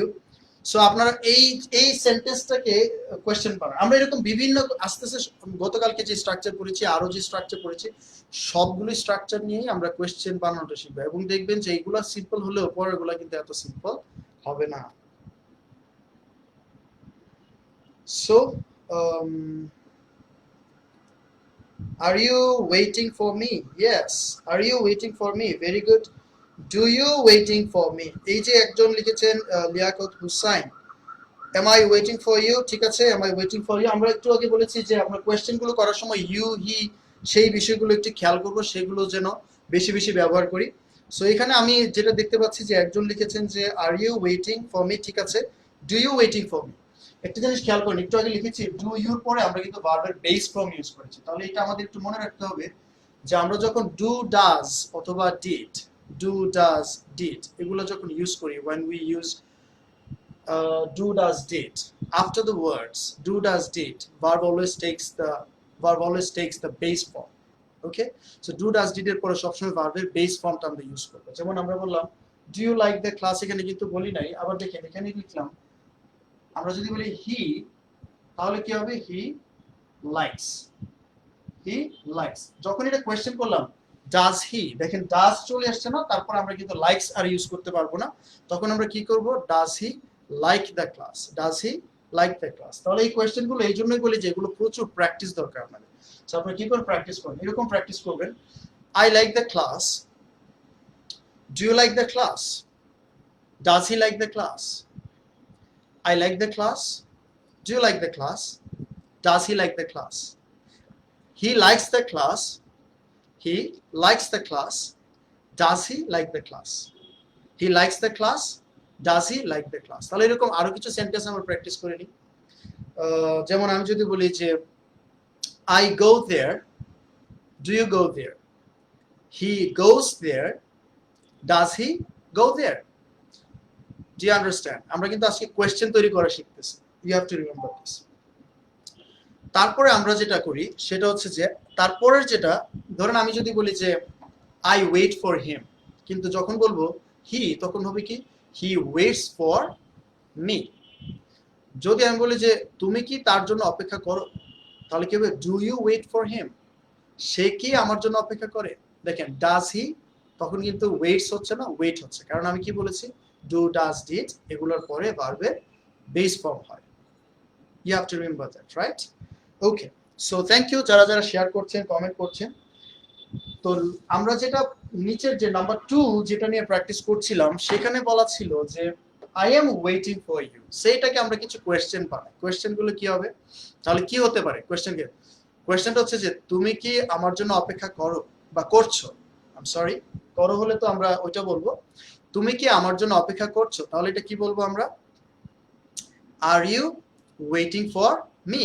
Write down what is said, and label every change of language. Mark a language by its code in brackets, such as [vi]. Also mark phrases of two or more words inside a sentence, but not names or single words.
[bn] সো আপনারা এই সেন্টেন্সটাকে কোয়েশ্চেন বানান। আমরা এরকম বিভিন্ন আস্তে আস্তে গতকালকে যে স্ট্রাকচার পড়েছি, আরো যে স্ট্রাকচার পড়েছি, সবগুলো স্ট্রাকচার নিয়েই আমরা কোয়েশ্চেন বানানোটা শিখবো এবং দেখবেন যে এইগুলা সিম্পল হলেও পরেরগুলা কিন্তু এত সিম্পল হবে না। [en] সো are you waiting for me? Yes. Are you waiting for me? Very good. Do you waiting for me? [bn] এই যে একজন লিখেছেন লিয়াকত হুসাইন, [en] am I waiting for you? [bn] ঠিক আছে, [en] am I waiting for you। [bn] আমরা একটু আগে বলেছি যে আমরা কোয়েশ্চেন গুলো করার সময় [en] you he [bn] সেই বিষয়গুলো একটু খেয়াল করব, সেগুলো যেন বেশি বেশি ব্যবহার করি। সো এখানে আমি যেটা দেখতে পাচ্ছি যে একজন লিখেছেন যে [en] are you waiting for me, [bn] ঠিক আছে। [en] do you waiting for me, [bn] একটা জিনিস খেয়াল করুন, একটু আগে লিখেছি [en] do your [bn] পরে আমরা কিন্তু ভার্বের [en] base form use [bn] করেছি। তাহলে এটা আমাদের একটু মনে রাখতে হবে যে আমরা যখন [en] do does [bn] অথবা ডিড এগুলো যখন ইউজ করি, [en] when we use do does did after the words do does did, verb always takes the base form. Okay, so do does did [bn] এর পরে সবসময় ভার্বের বেস ফর্মটা আমরা ইউজ করব। যেমন আমরা বললাম [en] do you like the class, [bn] এখানে কিন্তু বলি নাই। আবার দেখেন এখানে লিখলাম, আমরা যদি বলি হি, তাহলে কি হবে, [en] he likes. [bn] যখন এটা কোয়েশ্চেন করলাম [en] does he, [bn] দেখেন ডাজ চলে আসছে না, তারপর আমরা কিন্তু লাইকস আর ইউজ করতে পারবো না। তখন আমরা কি করব, [en] does he like the class, [bn] তাহলে এই কোয়েশ্চেন গুলো এই জন্যই বলি যে এগুলো প্রচুর প্র্যাকটিস দরকার আমাদের। সো আপনারা কি করে প্র্যাকটিস করবেন, এরকম প্র্যাকটিস করবেন, [en] I like the class, do you like the class, Does he like the class? I like the class. Do you like the class? Does he like the class? He likes the class. He likes the class. Does he like the class? He likes the class. Does he like the class? [bn] তাহলে এরকম আরো কিছু সেন্টেন্স আমরা প্র্যাকটিস করে নিই। যেমন আমি যদি বলি যে [en] I go there. Do you go there? He goes there. Does he go there? Do you understand? [bn] আমরা কিন্তু আজকে কোয়েশ্চেন তৈরি করা শিখতেছি। [en] You have to remember this. [bn] তারপরে আমরা যেটা করি সেটা হচ্ছে যে তারপরের যেটা ধরেন আমি যদি বলি যে [en] I wait for him, [bn] কিন্তু যখন বলবো he তখন হবে কি [en] he waits for me। [bn] যদি আমি বলি যে তুমি কি তার জন্য অপেক্ষা করো, তাহলে কি হবে [en] do you wait for him? [bn] সে কি আমার জন্য অপেক্ষা করে? দেখেন [en] does he [bn] তখন কিন্তু waits হচ্ছে না, wait হচ্ছে, কারণ আমি কি বলেছি [en] do, does, did [bn] এগুলোর পরে ভার্বের বেস ফর্ম হয়। [en] You have to remember that, right? Okay, so thank you [bn] যারা যারা শেয়ার করছেন, কমেন্ট করছেন। তো আমরা যেটা নিচের যে নাম্বার 2 যেটা নিয়ে প্র্যাকটিস করছিলাম সেখানে বলা ছিল যে [en] I am waiting for you, [bn] সেইটাকে আমরা কিছু কোয়েশ্চেন বানাই। কোয়েশ্চেনগুলো কি হবে, তাহলে কি হতে পারে কোয়েশ্চেনটা হচ্ছে যে তুমি কি আমার জন্য অপেক্ষা করো বা করছো, [en] I am sorry, [bn] করো হলে তো আমরা ওইটা বলবো, তুমি কি আমার জন্য অপেক্ষা করছো, তাহলে এটা কি বলবো আমরা [en] are you waiting for me.